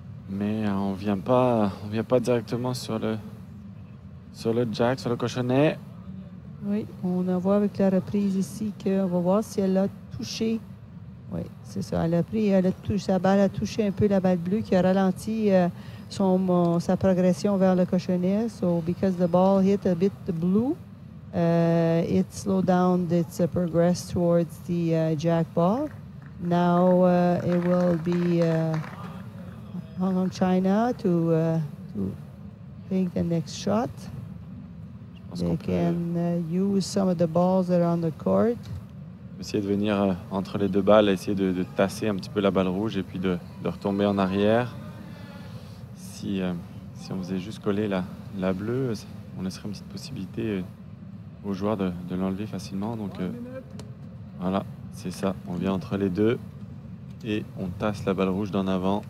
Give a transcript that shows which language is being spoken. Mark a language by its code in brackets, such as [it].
[fr] Mais on vient pas directement sur le jack, sur le cochonnet. Oui, on en voit avec la reprise ici qu'on va voir si elle a touché. Oui, c'est ça. Sa balle a touché un peu la balle bleue qui a ralenti sa progression vers le cochonnet. [en] So, because the ball hit a bit the blue, it slowed down its progress towards the jack ball. Now it will be Hong Kong China to take the next shot. They can use some of the balls that are on the court. [fr] Essayer de venir entre les deux balles, essayer de tasser un petit peu la balle rouge et puis de retomber en arrière. Si on faisait juste coller la bleue, on laisserait une petite possibilité aux joueurs de l'enlever facilement. Donc voilà, c'est ça. On vient entre les deux et on tasse la balle rouge d'en avant.